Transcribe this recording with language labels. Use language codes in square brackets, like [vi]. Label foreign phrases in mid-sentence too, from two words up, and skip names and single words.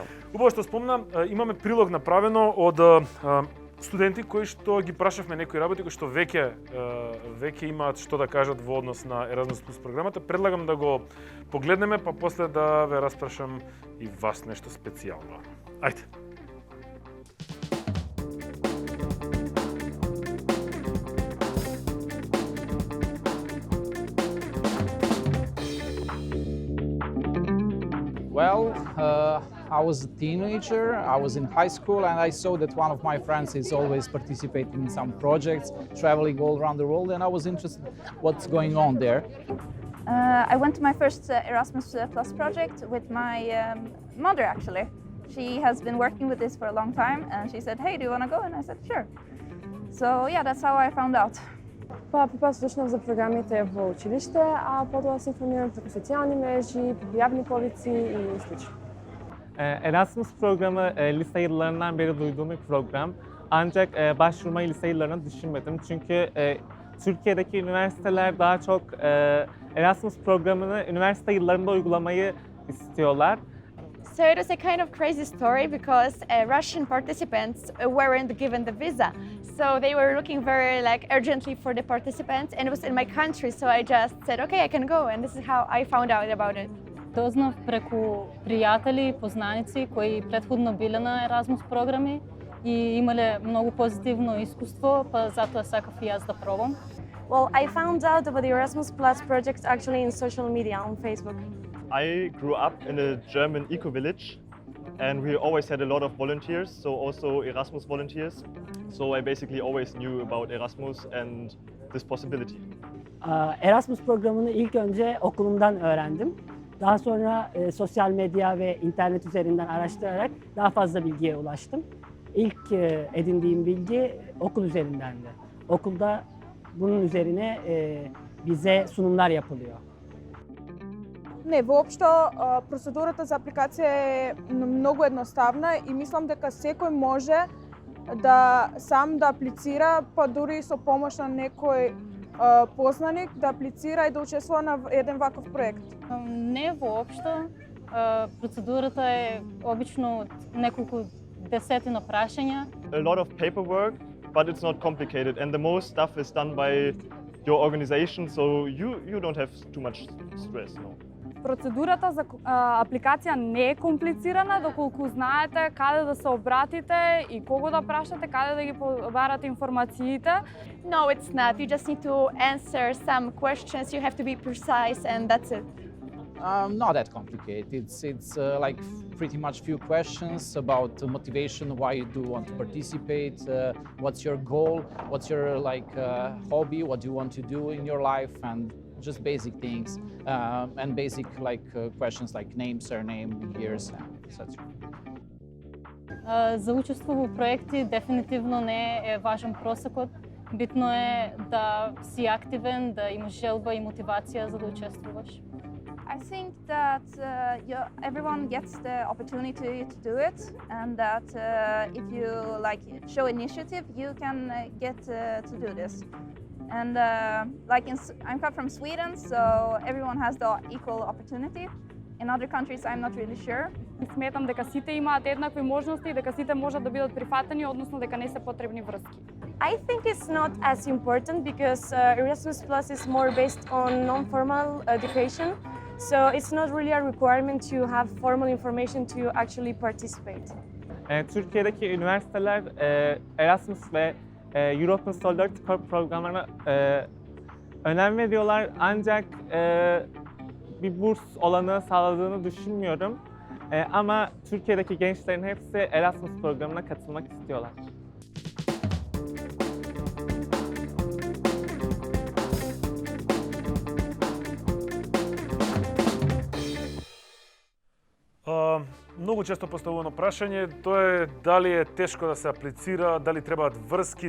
[mk] Убаво што спомна, имаме прилог направено од студенти кои што ги прашавме некои работи кои што веќе имаат што да кажат во однос на Erasmus Plus програмата. Предлагам да го погледнеме, па после да ве распрашам и вас нешто специјално. Ајде. [en] Well, I was a teenager, I was in high school, and I saw that one of my friends is always participating in some projects, traveling all around the world, and I was interested what's going on there. I went to my first Erasmus Plus project with my mother, actually. She has been working with this for a long time, and she said, "Hey, do you want to go?" And I said, "Sure." So yeah, that's how I found out. [mk] Прво слушнав за програмите во училиште, а потоа се информирам преку социјални мрежи, преку јавни повици и слично. [tr] Erasmus programı lise yıllarından beri duyduğum bir program. Ancak başvurmayı lise yıllarına düşünmedim. Çünkü Türkiye'deki üniversiteler daha çok Erasmus programını üniversite yıllarında uygulamayı istiyorlar. [en] So it was a kind of crazy story because Russian participants weren't given the visa. So they were looking very urgently for the participants, and it was in my country, so I just said, okay, I can go, and this is how I found out about it. [mk] Дознав преку пријатели и познаници кои претходно биле на Erasmus програми и имале многу позитивно искуство, па затоа сакав и јас да пробам. [en] Well, I found out about the Erasmus Plus project actually in social media on Facebook. I grew up in a German eco-village and we always had a lot of volunteers, so also Erasmus volunteers. So I basically always knew about Erasmus and this possibility. [tr] Erasmus programını ilk önce okulumdan öğrendim. Daha sonra sosyal medya ve internet üzerinden araştırarak daha fazla bilgiye ulaştım. İlk edindiğim bilgi okul üzerindendi. Okulda bunun üzerine bize sunumlar yapılıyor. [mk] Не, воопшто процедурата за апликација е многу едноставна и мислам дека секој може да сам да аплицира, па дури и со помош на некој познаник да аплицира и да учествува на еден ваков проект. Не воопшто. Процедурата е обично од неколку десетина прашања. [en] A lot of paperwork, but it's not complicated and the most stuff is done by your organization, so you don't have too much stress, no. [mk] Процедурата за апликација не е комплицирана, доколку знаете каде да се обратите и кого да прашате, каде да ги побарате информациите. [en] No, it's not. You just need to answer some questions. You have to be precise, and that's it. Not that complicated. It's like pretty much few questions about motivation, why you do want to participate, what's your goal, what's your hobby, what do you want to do in your life, and just basic things, and basic questions like name, surname, years, etc. [mk] За учество во проекти дефинитивно не е важен просекот Битно е да си активен, да имаш желба и мотивација за да учествуваш. [en] I think that everyone gets the opportunity to do it, and that if you like show initiative, you can get to do this. And I'm come from Sweden, so everyone has the equal opportunity. In other countries, I'm not really sure. [mk] Сметам дека сите имаат еднакви можности и дека сите можат да бидат прифатени, односно дека не се потребни врски. [en] I think it's not as important because Erasmus Plus is more based on non-formal education. So it's not really a requirement to have formal information to actually participate. [tr] Türkiye'deki üniversiteler Erasmus ve European Solidarity Corps programlarına önem veriyorlar. Ancak bir burs olanağı sağladığını düşünmüyorum. Ama Türkiye'deki gençlerin hepsi Erasmus programına katılmak istiyorlar. [mk] Многу често поставувано прашање, тоа е дали е тешко да се аплицира, дали требаат врски.